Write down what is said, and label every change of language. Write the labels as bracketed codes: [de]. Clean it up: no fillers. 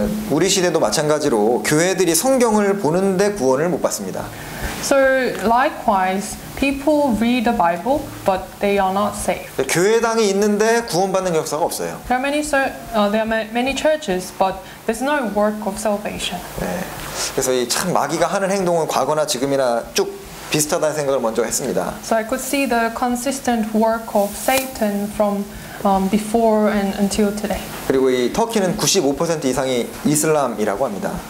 [ko] 우리 시대도 마찬가지로 교회들이 성경을 보는데 구원을 못 받습니다. [en] So likewise, people read the Bible, but they are not saved. [ko] 교회당이 있는데 구원받는 역사가 없어요. [en] There are many churches, but there's no work of salvation. [ko] 네. 그래서 이 참 마귀가 하는 행동은 과거나 지금이나 쭉 비슷하다는 생각을 먼저 했습니다. [en] So I could see the consistent work of Satan from before and until today. [ko] 그리고 이 터키는 95% 이상이 이슬람이라고 합니다.